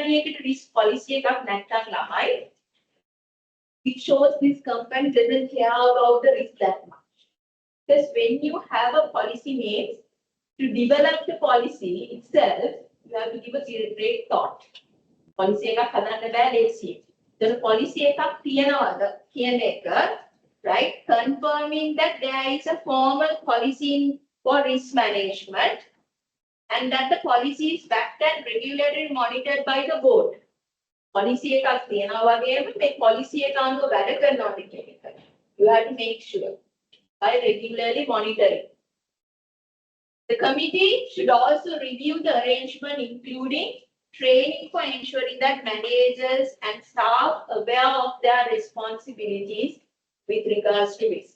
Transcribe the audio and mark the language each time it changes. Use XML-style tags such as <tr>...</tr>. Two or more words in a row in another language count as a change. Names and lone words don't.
<en>Company risk policy it shows this company doesn't care about the risk that much. Because when you have a policy means, to develop the policy itself, you have to give a great thought.</en> <si>Policy එකක් හදන්න බෑ ලේසියි. ඒතර policy එකක් තියනවාද කියන එක,</si> <en>right? Confirming that there is a formal policy for risk management and that the policy is backed and regulated and monitored by the board.</en> <si>Policy එකක් තියනවා වගේම මේ policy එක අනුව වැඩ කරනවාද කියන එක.</si> <en>You have to make sure by regularly monitoring. The committee should also review the arrangement, including training for ensuring that managers and staff are aware of their responsibilities with regards to risk.</en>